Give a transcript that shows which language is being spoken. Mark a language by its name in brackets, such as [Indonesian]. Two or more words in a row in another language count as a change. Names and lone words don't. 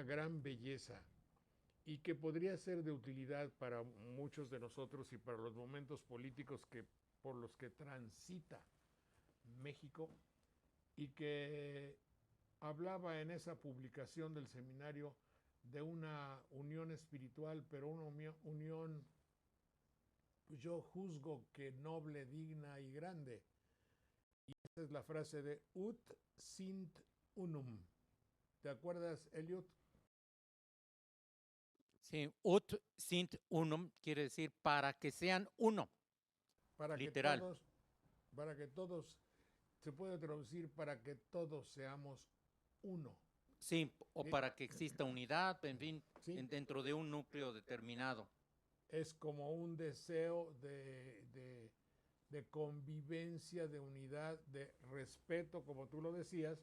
[Spanish] gran belleza y que podría ser de utilidad para muchos de nosotros y para los momentos políticos por los que transita México, y que hablaba en esa publicación del seminario de una unión espiritual, pero una unión, yo juzgo que noble, digna y grande. Y esa es la frase de [Latin] Ut sint unum. [Spanish] ¿Te acuerdas, Eliot? Sí, [Latin] ut sint unum [Spanish] quiere decir para que sean uno. Para Literal. para que todos, se puede traducir para que todos seamos uno. Sí, o Sí. para que exista unidad, en fin, Sí. dentro de un núcleo determinado. Es como un deseo de convivencia, de unidad, de respeto, como tú lo decías,